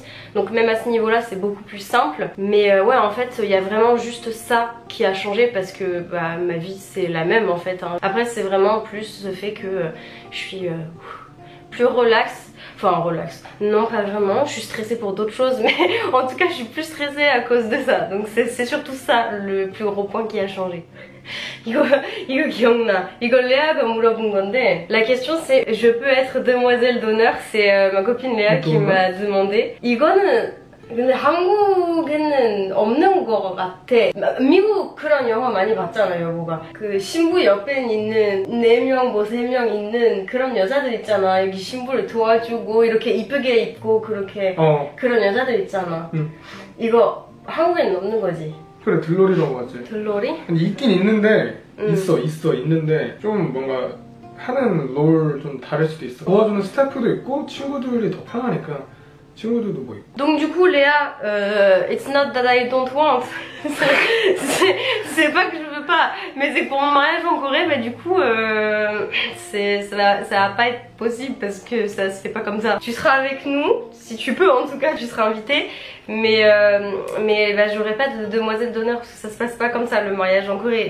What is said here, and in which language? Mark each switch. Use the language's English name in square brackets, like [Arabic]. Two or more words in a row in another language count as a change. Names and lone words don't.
[French] Donc même à ce niveau là c'est beaucoup plus simple. Mais ouais en fait il y a vraiment juste ça qui a changé parce que ma vie c'est la même en fait hein. Après c'est vraiment plus ce fait que je suis plus relax. Enfin relax, non pas vraiment, je suis stressée pour d'autres choses, mais en tout cas je suis plus stressée à cause de ça. Donc c'est surtout ça le plus gros point qui a changé. [Korean] 이거 기억나. 이걸 레아가 물어본 건데, [French] la question c'est je peux être demoiselle d'honneur, c'est ma copine Léa qui m'a demandé. [Korean] 이거는 근데 한국에는 없는 거 같아. 미국 그런 영화 많이 봤잖아 여보가. 그 신부 옆에 있는 4명 뭐 3명 있는 그런 여자들 있잖아. 여기 신부를 도와주고 이렇게 이쁘게 입고 그렇게 그런 여자들 있잖아. 이거 한국에는 없는 거지? 그래 들러리라고 하지. 들러리? 근데 있긴 있는데 있는데 좀 뭔가 하는 롤 좀 다를 수도 있어. 도와주는 스태프도 있고 친구들이 더 편하니까 친구들도 뭐 있고. [French] Donc du coup Léa, [English] it's not that I don't want. [French] c'est pas que je veux pas, mais c'est que pour mon mariage en Corée, mais du coup ça va pas être possible parce que ça se fait pas comme ça. Tu seras avec nous, si tu peux en tout cas, tu seras invitée, mais j'aurai pas de demoiselle d'honneur parce que ça se passe pas comme ça le mariage en Corée.